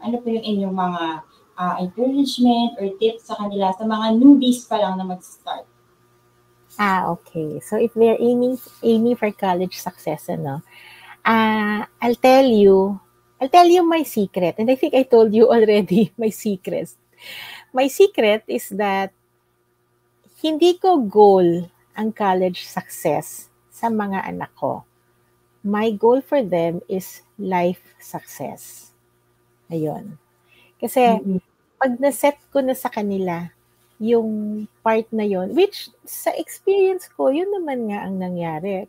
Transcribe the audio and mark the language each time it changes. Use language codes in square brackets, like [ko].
[tl] Ano po yung inyong mga encouragement or tips sa kanila, sa mga newbies pa lang na mag-start? [en] Okay. So if they're aiming for college success, I'll tell you my secret. And I think I told you already my secret. My secret is that [tl] hindi ko goal ang college success sa mga anak ko. [en] My goal for them is life success. [tl] Ayun. Kasi pag naset ko na sa kanila yung part na yon, which sa experience ko, yun naman nga ang nangyari.